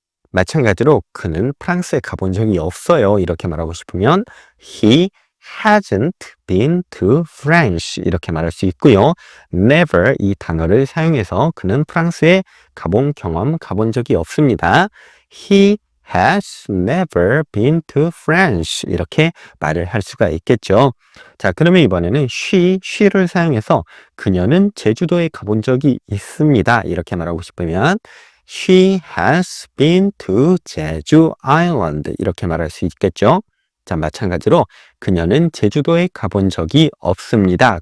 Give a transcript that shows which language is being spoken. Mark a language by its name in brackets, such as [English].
[Korean] 마찬가지로 그는 프랑스에 가본 적이 없어요. 이렇게 말하고 싶으면 [English] He hasn't been to France [Korean] 이렇게 말할 수 있고요. never 이 단어를 사용해서 그는 프랑스에 가본 적이 없습니다. [English] He has never been to France [Korean] 이렇게 말을 할 수가 있겠죠. 자, 그러면 이번에는 she를 사용해서 그녀는 제주도에 가본 적이 있습니다. 이렇게 말하고 싶으면 [English] She has been to 제주 Island [Korean] 이렇게 말할 수 있겠죠. 자, 마찬가지로 그녀는 제주도에 가본 적이 없습니다.